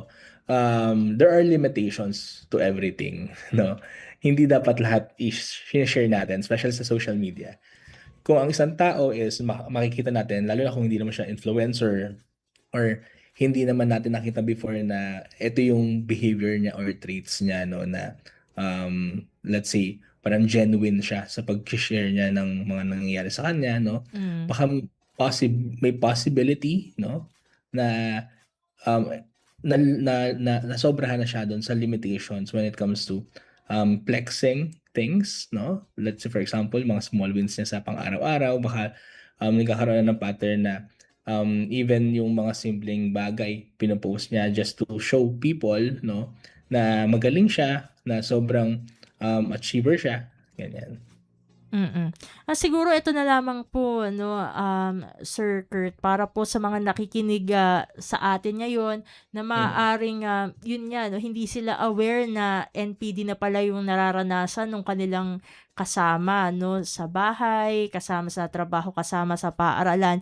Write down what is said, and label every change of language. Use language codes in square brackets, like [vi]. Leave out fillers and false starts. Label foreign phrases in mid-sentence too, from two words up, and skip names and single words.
[en] There are limitations to everything, no. [tl] Hindi dapat lahat i-share natin, especially sa [en] social media. [tl] Kung ang isang tao is makikita natin, lalo na kung hindi naman siya influencer, or hindi naman natin nakita before na ito yung behavior niya [en] or traits [tl] niya, no, na [en] let's say [tl] parang genuine siya sa pag-share niya ng mga nangyayari sa kanya, no. Baka may possibility, no, na um, nasobrahan na siya doon sa [en] limitations when it comes to flexing things, [tl] no? [en] Let's say for example, [tl] mga [en] small wins [tl] niya sa pang-araw-araw, baka nagkakaroon na ng pattern na even yung mga simpleng bagay pinopost niya [en] just to show people, [tl] no, na magaling siya, na sobrang achiever siya, ganyan. Siguro ito na lamang po, no, Sir Kurt, para po sa mga nakikinig sa atin ngayon na maaaring yun nga, no, hindi sila aware na NPD na pala yung nararanasan ng kanilang kasama, no, sa bahay, kasama sa trabaho, kasama sa paaralan.